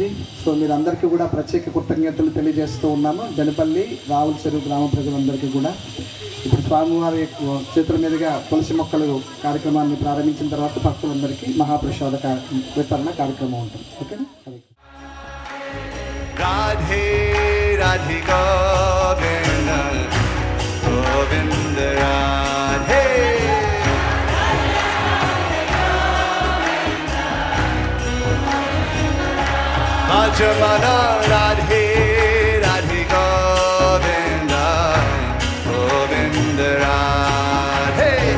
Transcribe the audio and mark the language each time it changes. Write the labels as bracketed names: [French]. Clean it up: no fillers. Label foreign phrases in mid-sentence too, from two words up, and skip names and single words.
[Telugu] సో మీరందరికీ కూడా ప్రత్యేక కృతజ్ఞతలు తెలియజేస్తూ ఉన్నాము. జనపల్లి రావుల చెరువు గ్రామ ప్రజలందరికీ కూడా. ఇప్పుడు స్వామివారి చేతుల మీదుగా తులసి మొక్కలు కార్యక్రమాన్ని ప్రారంభించిన తర్వాత భక్తులందరికీ మహాప్రసాద వితరణ కార్యక్రమం ఉంటుంది. ఓకేనా? [Hindi] రాధే राधे गोविंद गोविंद राधे भजमन राधे राधे गोविंद गोविंद राधे